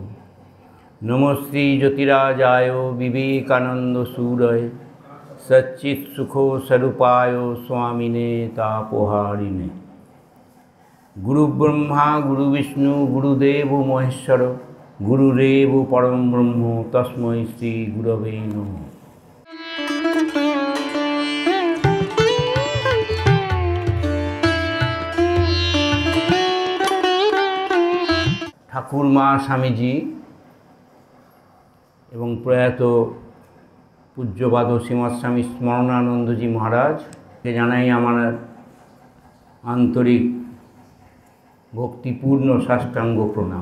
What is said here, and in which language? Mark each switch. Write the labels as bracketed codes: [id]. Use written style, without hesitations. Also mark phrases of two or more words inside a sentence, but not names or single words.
[sa] नमस्ते ज्योतिराजाय विवेकानन्दसूरये सच्चित्सुखस्वरूपाय स्वामिने तापहारिणे। गुरुब्रह्मा गुरुविष्णु गुरुदेव महेश्वर गुरुरेव परम ब्रह्म तस्मै श्री गुरवे नमः। [bn] ঠাকুরমা স্বামীজি এবং প্রয়াত পূজ্যপাদ শ্রীমৎ স্বামী স্মরণানন্দজি মহারাজকে জানাই আমার আন্তরিক ভক্তিপূর্ণ সাষ্টাঙ্গ প্রণাম।